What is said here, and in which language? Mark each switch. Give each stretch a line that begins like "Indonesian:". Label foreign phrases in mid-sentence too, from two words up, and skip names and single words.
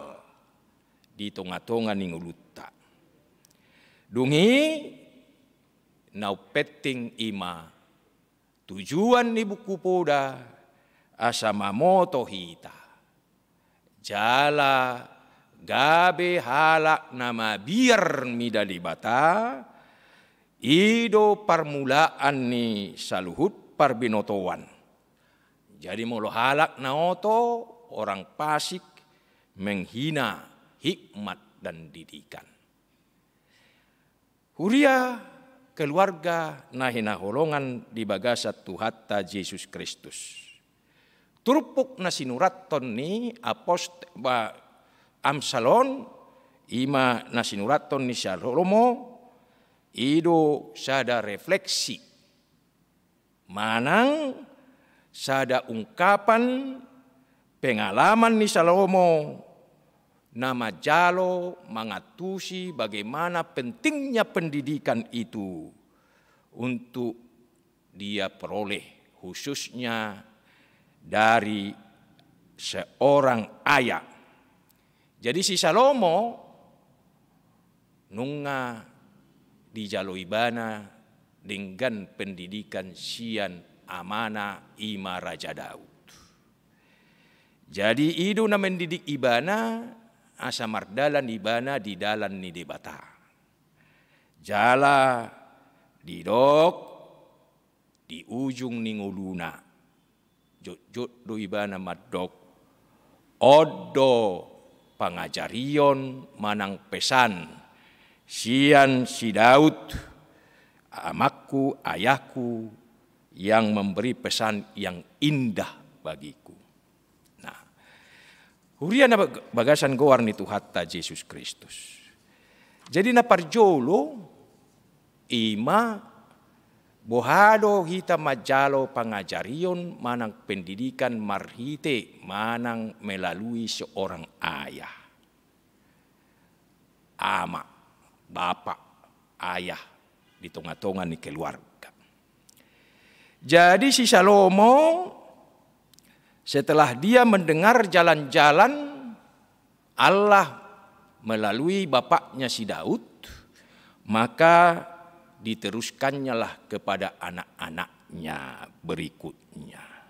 Batak Toba: Di tonga-tonga ning ulutta. Dungi nau petting ima tujuan ni buku poda asa mamoto hita. Jala gabe halak nama biar midali bata ido permulaan ni saluhut parbinotoan.
Indonesian: Jadi
Batak Toba: molo halak naoto
Indonesian: orang Pasik menghina hikmat dan didikan.
Batak Toba: Huria keluarga nahina holongan di bagasat Tuhatta Yesus Kristus. Turpuk na sinuraton ni Amsalon ima na sinuraton ni Salomo ido sada refleksi manang sada ungkapan pengalaman ni Salomo na majalo mangatusi
Indonesian: bagaimana pentingnya pendidikan itu untuk dia peroleh khususnya dari seorang ayah.
Batak Toba: Jadi si Salomo nunga dijaloibana
Indonesian: dengan pendidikan
Batak Toba: sian amana ima Raja Daud. Jadi itu na mendidik ibana asa mardalan ibana di dalan ni debata. Jala didok di ujung ni nguluna. Jot do ibana madok. Odo pangajarion manang pesan. Sian si Daud, amakku,
Indonesian: ayahku yang memberi pesan yang indah bagiku.
Batak Toba: Huria na bagasan goar ni Tuhatta Yesus Kristus. Jadi na parjolo ima bohado hita majalo pangajarion manang pendidikan marhite manang
Indonesian: melalui seorang ayah.
Batak Toba: Ama, bapak, ayah di tengah-tengah ni keluarga.
Indonesian: Jadi si Salomo setelah dia mendengar jalan-jalan Allah melalui bapaknya si Daud, maka diteruskannya lah kepada anak-anaknya berikutnya.